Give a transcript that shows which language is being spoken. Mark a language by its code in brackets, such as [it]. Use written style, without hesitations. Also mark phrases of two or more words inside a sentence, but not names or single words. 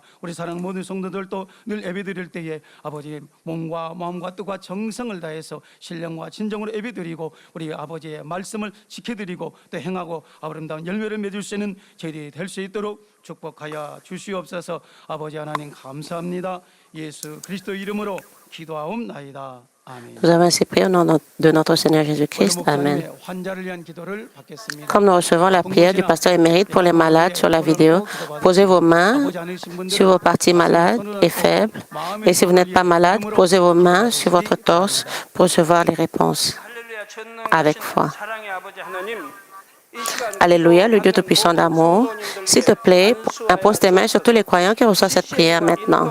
[ko] 우리 사랑하는 모든 성도들도 늘 예배드릴 때에 아버지의 몸과 마음과 뜻과 정성을 다해서 신령과 진정으로 예배드리고 우리 아버지의 말씀을 지켜드리고 또 행하고 아름다운 열매를 맺을 수 있는 저희들이 될 수 있도록 축복하여 주시옵소서. 아버지 하나님 감사합니다. 예수 그리스도 이름으로 기도하옵나이다. 아멘. [fr] Nous avons ainsi prié au nom de notre Seigneur Jésus-Christ. Amen. [ko] 목사님의 환자를 위한 기도를 받겠습니다. [fr] Comme nous recevons la prière du pasteur émérite pour les malades sur la vidéo, posez vos mains sur vos parties malades et faibles. Et si vous n'êtes pas malade, posez vos mains sur votre torse pour recevoir les réponses avec foi. Alléluia, le Dieu Tout-Puissant d'amour, s'il te plaît, impose tes mains sur tous les croyants qui reçoivent cette prière maintenant.